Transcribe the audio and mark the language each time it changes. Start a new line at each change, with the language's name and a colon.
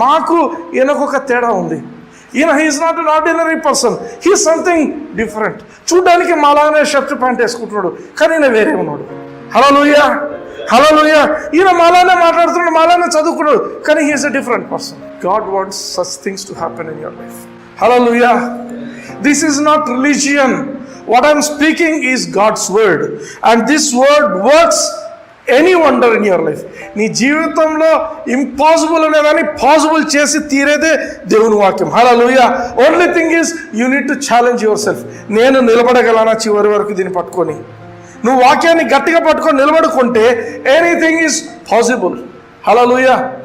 Telugu: మాకు ఈయనకు ఒక తేడా ఉంది. ఈయన
English: He's not an ordinary person, he's something different.
Telugu: చూడ్డానికి మాలానే షర్ట్ ప్యాంట్ వేసుకుంటున్నాడు, కానీ ఈయన వేరే ఉన్నాడు. హల్లెలూయా, హల్లెలూయా. ఈయన మాలానే మాట్లాడుతున్నాడు, మాలానే చదువుకున్నాడు, కానీ
English: He's a different person. God wants such things to happen in your life. Hallelujah. This is not religion. What I'm speaking is God's word. And this word works any wonder in your life.
Telugu: నీ జీవితంలో impossible అనేదాన్ని possible చేసి తీరేదే దేవుని వాక్యం. హల్లెలూయా.
English: Only thing is you need to challenge yourself.
Telugu: నేను నిలబడగలనా చివరి వరకు దీన్ని పట్టుకొని? నువ్వు వాక్యాన్ని గట్టిగా పట్టుకొని నిలబడుకుంటే
English: Anything is possible.
Telugu: హల్లెలూయా.